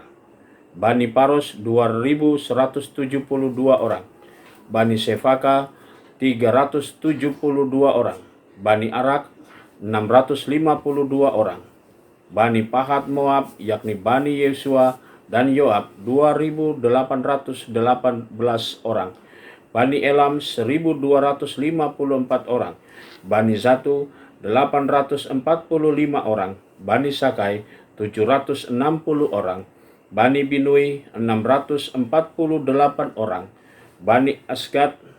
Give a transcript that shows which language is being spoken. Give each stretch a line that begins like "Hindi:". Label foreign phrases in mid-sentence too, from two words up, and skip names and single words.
Indonesian: Bani Paros 2.172 orang, Bani Sefaka 372 orang, Bani Arak 652 orang, Bani Pahat Moab yakni Bani Yesua dan Yoab 2.818 orang, Bani Elam 1.254 orang, Bani Zatu 845 orang, Bani Sakai 760 orang, Bani Binui 648 orang, Bani Asgad